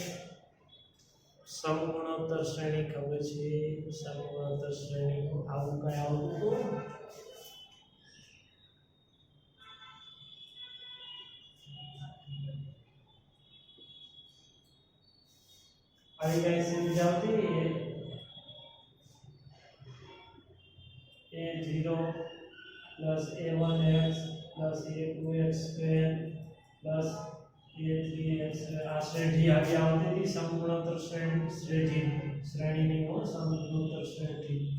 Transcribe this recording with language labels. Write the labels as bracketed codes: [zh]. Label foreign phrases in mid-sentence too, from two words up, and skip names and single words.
[gu] સમગુણોત્તર શ્રેણી ખબર છે સમગુણોત્તર શ્રેણી આવું કઈ આવતું હતું આવી કઈ સિરીઝ આવતી [en] a0 plus a1x plus a2x square plus a3x [gu] આ શ્રેણી આવી આવતી હતી સમગુણોત્તર શ્રેણીની સમગુણોત્તર શ્રેણી